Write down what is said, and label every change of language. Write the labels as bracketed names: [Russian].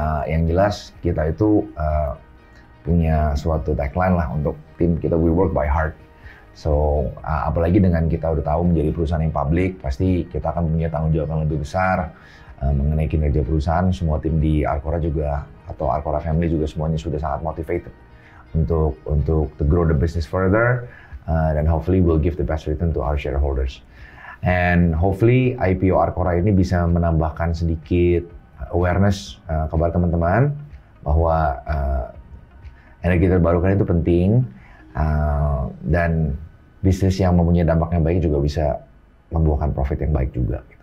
[Indonesian] Yang jelas kita itu punya suatu tagline lah untuk tim kita, [English] we work by heart. [Indonesian] So apalagi dengan kita udah tahu menjadi perusahaan yang publik, pasti kita akan punya tanggung jawab yang lebih besar mengenai kinerja perusahaan. Semua tim di Arcora juga atau Arcora family juga semuanya sudah sangat motivated untuk [English] to grow the business further. Dan hopefully we'll give the best return to our shareholders. And hopefully [Indonesian] IPO Arcora ini bisa menambahkan sedikit awareness kepada teman-teman bahwa energi terbarukan itu penting dan bisnis yang mempunyai dampak yang baik juga bisa membuahkan profit yang baik juga.